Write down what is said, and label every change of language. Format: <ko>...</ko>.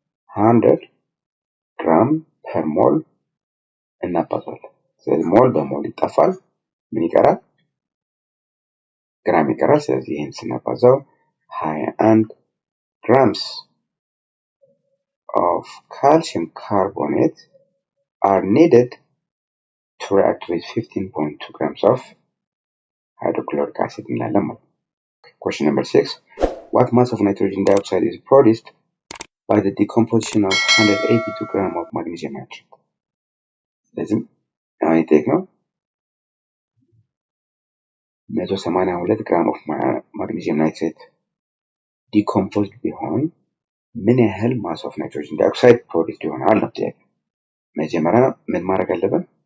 <am>100 gram per mole እናባዛለን ስለዚህ ሞል በሞል ይጣፋል ምን ይቀራል ግራም ይቀራል ስለዚህ ይሄን ስናባዛው</am> <en>21 grams of calcium carbonate are needed to react with 15.2 grams of hydrochloric acid</en> <am>እንላለን ማለት ነው።</am> <en>Question number 6. What mass of nitrogen dioxide is produced by the decomposition of 182 gram of magnesium nitrate?</en> <am>ስለዚህ አሁን የጠየቅነው 182 ግራም ኦፍ ማግኔዚየም ናይትሬት ዲኮምፖዝድ ቢሆን ምን ያህል ማስ ኦፍ ናይትሮጅን ዳይኦክሳይድ ፕሮዲክት ይሆናል ነው ጥያቄ። መጀመሪያ ምን ማድረግ አለብን?</am>